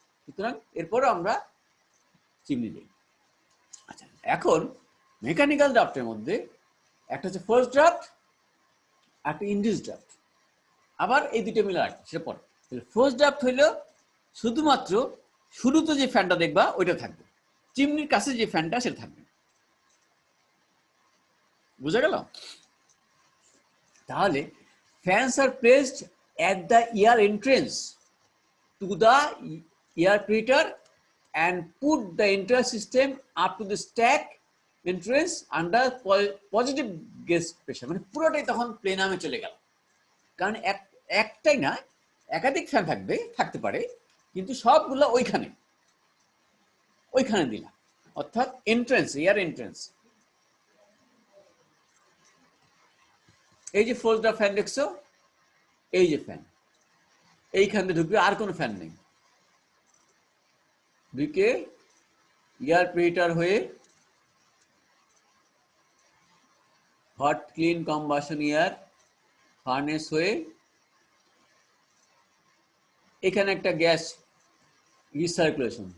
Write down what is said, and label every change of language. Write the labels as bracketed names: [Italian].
[Bangla] সুতরাং এরপরও আমরা চিমনি দিই। আচ্ছা, এখন মেকানিক্যাল ড্রাফটের মধ্যে একটা হচ্ছে ফার্স্ট ড্রাফট, একটা ইনডিউস ড্রাফট। আবার এই দুটো মিলে রাখি, সেটা পরে। ফার্স্ট ড্রাফট হইল শুধুমাত্র শুরুতে যে ফ্যানটা দেখবা ওইটা থাকবে, চিমনির কাছে যে ফ্যানটা সেটা থাকবে। বুঝা গেল? [English] তাহলে fans are placed at the air entrance to the air preheater and put the entire system up to the stack entrance under positive gas pressure, [Bangla] মানে পুরোটাই তখন প্লেনামে চলে গেল। কারণ একটাই না, একাধিক ফ্যান থাকতে পারে, কিন্তু সবগুলো ওইখানে দিলাম, অর্থাৎ এন্ট্রেন্স, এয়ার এন্ট্রেন্স। এই যে ফোর্স ড্রাফট ফ্যান দেখছো, এই যে ফ্যান এইখানে ঢুকবে, আর কোনো ফ্যান নেই, ঢুকে এয়ার প্রিহিটার হয়ে hot clean combustion air furnace হয়ে এখানে একটা গ্যাস রিসার্কুলেশন।